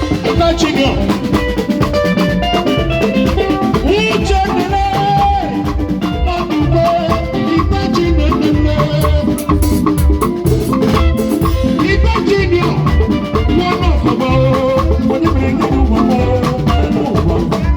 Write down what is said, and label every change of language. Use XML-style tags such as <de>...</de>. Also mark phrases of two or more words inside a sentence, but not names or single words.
<ig>Ibe Junior. Uche dịrị. Ibe Junior dịrị.</ig> <en>Ibe Junior. One of them.</en> <ig>Onye mere nke bụ ụmụ m?</ig>